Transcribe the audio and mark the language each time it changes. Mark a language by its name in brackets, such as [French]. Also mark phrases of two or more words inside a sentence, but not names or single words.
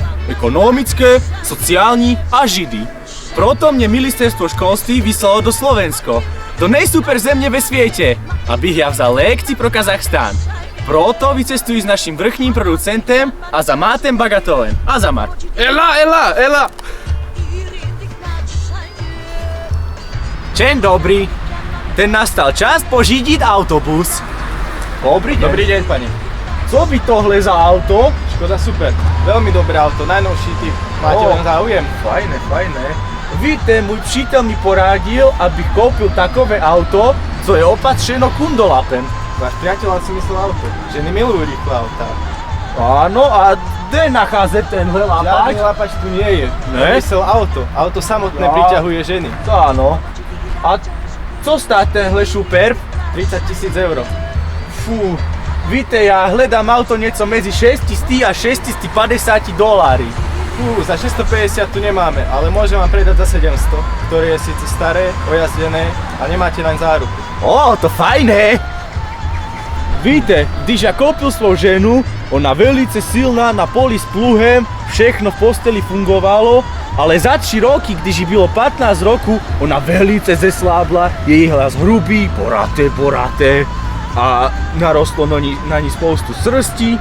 [Czech] Ekonomické, sociální a židy. Proto mě ministerstvo školství vyslalo do Slovensko. Do nejsuper země ve světě, abych já vzal lekci pro Kazachstán. Proto vycestuji s naším vrchním producentem Azamátem Bagatolem. Azamat. Ela! [Polish] Dzień dobry. [Czech] Ten nastal čas pořídit autobus. [Slovak] Dobrý deň. Dobrý deň, pani. [Czech] Co by tohle za auto? Škoda super. [Slovak] Veľmi dobré auto, najnovší typ. Máte len záujem? [Czech] Fajné. Víte, můj přítel mi poradil, abych koupil takové auto, co je opatřeno kundolapem. [Slovak] Váš priateľ si myslel auto. Ženy milujú rýchle autá. [Czech] Ano, a kde nacházet tenhle lapač? [Slovak] Žiadny lapač tu nie je. [Czech] Ne? [Slovak] Myslel auto. Auto samotné No. priťahuje ženy. [Czech] To ano. A co stá tenhle šuper? [Slovak] 30 000 eur. [Czech] Fú, víte, já hledám auto něco mezi 600 a 650 doláry. [Slovak] Za 650 tu nemáme, ale môžem vám predať za 700, ktoré je síce staré, ojazdené a nemáte naň záruku. [Czech] To fajné. Víte, když já koupil svou ženu, ona velice silná na poli s pluhem, všechno v posteli fungovalo, ale za 3 roky, když jí bylo 15 roků, ona velice zeslábla, její hlas hrubý, boraté a narostlo na ní spoustu srsti.